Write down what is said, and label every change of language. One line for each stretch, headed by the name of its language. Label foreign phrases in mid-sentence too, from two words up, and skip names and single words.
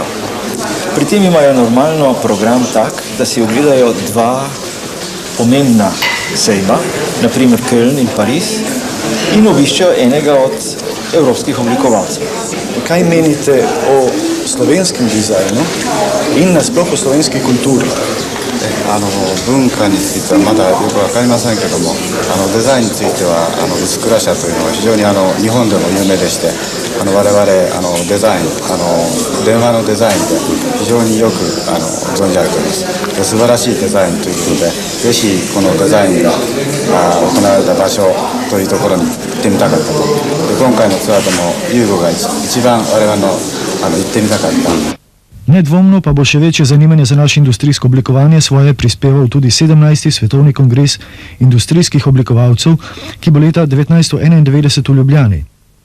Slovenian: Pri tem imajo normalno program tak, da si ogledajo dva pomembna sejma, naprimer Köln in Pariz, in obiščajo enega od evropskih oblikovalcev. Kaj menite o slovenskem dizajnu in nasploh o slovenski kulturi?
Japanese: 文化についてはまだよくわかりませんけども、デザインについては薄倉社というのは非常に日本でも有名でして、我々デザイン電話のデザインで非常によく存じ上げています。で素晴らしいデザインということで、ぜひこのデザインが行われた場所というところに行ってみたかったと。で今回のツアーでもユーゴが一番我々の行ってみたかった。
Slovenian: Nedvomno pa bo še večje zanimanje za naše industrijsko oblikovanje svoje prispeval tudi 17. svetovni kongres industrijskih oblikovalcev, ki bo leta 1991 v Ljubljani.